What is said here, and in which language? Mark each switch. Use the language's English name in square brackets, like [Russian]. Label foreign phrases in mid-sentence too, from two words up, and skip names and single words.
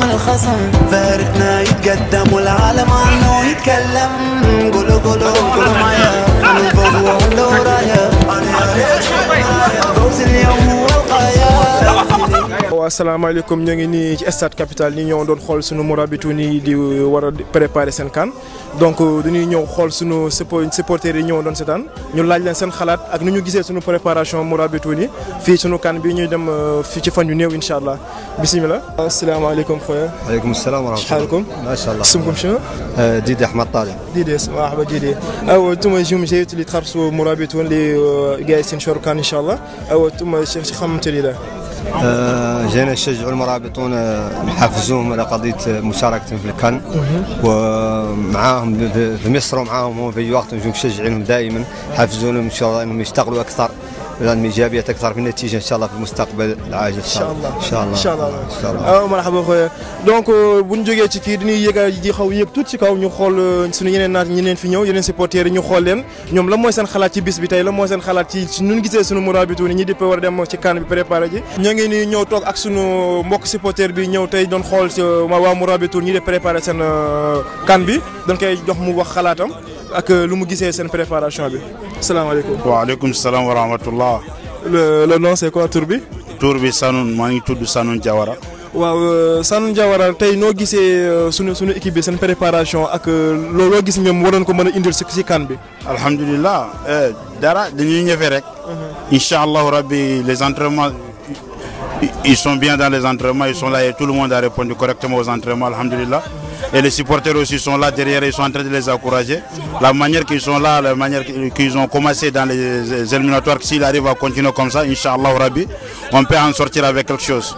[Arabic] خصم فارقنا يتقدم والعالم عنه يتكلم قولوا معايا الفوز وعنده ورايا فوز اليوم هو الغاية. [Wolof] asalaamaaleykum ñu ngi nii ci stade capital ñi ñëw doon xool sunu Mourabitoun yi di war a préparer seen CAN donc dañuy ñëw xool sunu supporters yi ñëw doon seetaan ñu laaj leen seen xalaat ak nu ñu gisee sunu préparation Mourabitoun yi fii sunu CAN bi ñuy dem fii ci fan yu néew [Arabic] إن شاء الله بسم الله. asalaamaaleykum خويا. وعليكم السلام ورحمة الله. شحالكم؟ ما شاء الله. اسمكم شنو؟ ديدي أحمد طالب. ديدي مرحبا ديدي. أو أنتم اليوم جايين اللي تخرجوا Mourabitoun اللي جالسين ينشروا CAN إن شاء الله أو أنتم شو خممتوا لي له؟ جينا نشجعوا المرابطون نحفزوهم على قضيه مشاركتهم في الكان ومعاهم في مصر ومعاهم في اي وقت نجوا مشجعينهم دائما حافزونهم ان شاء الله انهم يشتغلوا اكثر لان ايجابيه اكثر في النتيجه ان شاء الله في المستقبل العاجل ان شاء الله ان شاء الله ان شاء الله. مرحبا خويا [Wolof] donc bu ñu jógee ci kii dañuy yëga ji xaw yëg tuuti ci kaw ñu xool suñu yeneen naat ñeneen fi ñëw yeneen supporters yi ñu xool leen ñoom lan mooy seen xalaat ci bis bi tey lan mooy seen xalaat ci nu ñu gisee suñu Mourabitoun ñi di war a dem ci CAN bi préparé ji ñoo ngi nii ñëw toog ak suñu mbokk supporter bi ñëw tey doon xool waa Mourabitoun ñi di préparé seen CAN bi dañ koy jox mu wax xalaatam ak lu mu gisee seen préparation bi asalaamaaleykum. [Arabic] وعليكم السلام ورحمة الله. [French] le nom c'est quoi [Wolof] tur bi. tur bi Sanoun maa ngi tudd Sanoun Diawara. waaw Sanoun Diawara tey noo gisee sunu équipe bi seen préparation ak loo gis ñoom waroon ko mën a indil si CAN bi. alhamdulilah dara dañuy ñëfe rek. [Arabic] إن شاء الله ربي [French] les entraînements ils sont bien dans les entraînements ils sont là et tout le monde a répondu correctement aux entraînements alhamdulilah. Et les supporters aussi sont là derrière, ils sont en train de les encourager. La manière qu'ils sont là, la manière qu'ils ont commencé dans les éliminatoires, s'ils arrivent à continuer comme ça, [Arabic] إن شاء الله ربي, [French] on peut en sortir avec quelque chose.